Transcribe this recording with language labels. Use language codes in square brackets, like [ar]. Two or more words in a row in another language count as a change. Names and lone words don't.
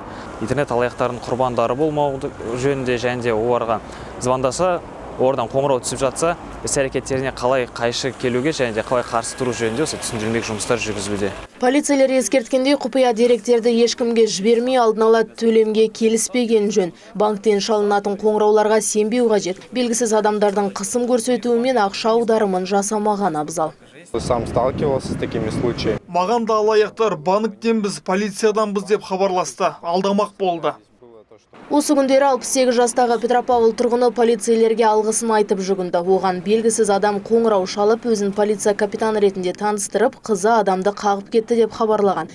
[kk] Интернет алаяқтардың құрбандары болмау жөнінде және де оларға звондаса, oradan қоңырау түсіп жатса, іс-әрекеттеріне қалай қайшы келуге және де қалай қарсы тұру жөнінде осы түсіндірмелік жұмыстар жүргізілуде. Полицейлер ескерткендей құпия деректерді ешкімге жібермей алдын ала төлемге келіспеген жөн. Банктен шалынатын қоңырауларға сенбеу қажет. Белгісіз адамдардың қысым көрсетуімен ақша аударымын жасамаған абзал. [ru] Сам сталкивался с такими случаями. [kk] Маған да алаяқтар банктенбіз, полицияданбыз деп хабарласты, алдамақ болды. Осы күндері 68 жастағы Петропавл тұрғыны полицейлерге алғысын айтып жүгінді. Оған белгісіз адам қоңырау шалып, өзін полиция капитаны ретінде таныстырып, қызы адамды қағып кетті деп хабарлаған.